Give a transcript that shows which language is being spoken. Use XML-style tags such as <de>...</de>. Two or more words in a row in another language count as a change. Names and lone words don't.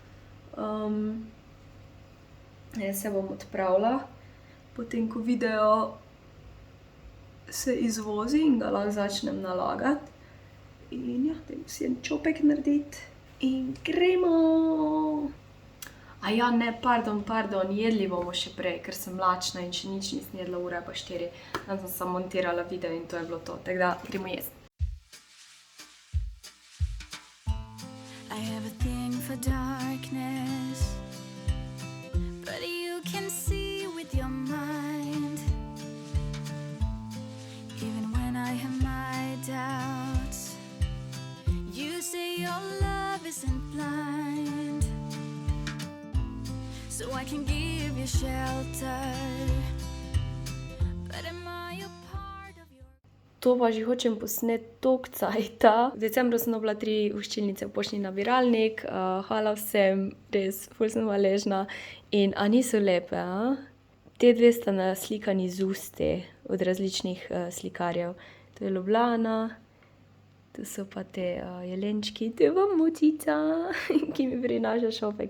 <sl>Jaz se bom odpravila, potem ko video se izvozi in ga lahko začnem nalagati. In ja, dajmo si en čopek narediti in gremo! Ne, pardon, jedli bomo še prej, ker sem lačna in še nič nisem jedla, ura je pa 4. Tam sem samo montirala video in to je bilo to, tako da gremo jesti.</sl> <en>I have a thing for darkness, but you can see with your mind. Even when I have my doubts, you say your love isn't blind. So I can give you shelter, but am I a part of your...</en> <sl>To pa že hočem posneti toliko cajta. V decembru sem dobila 3 voščilnice v poštni nabiralnik. Hvala vsem, res, ful sem hvaležna. In a niso lepe, a? Te dve sta naslikani z usti od različnih slikarjev. To je Ljubljana, tu so pa te jelenčki, to je pa Mucica, ki mi prinaša šopek.</sl>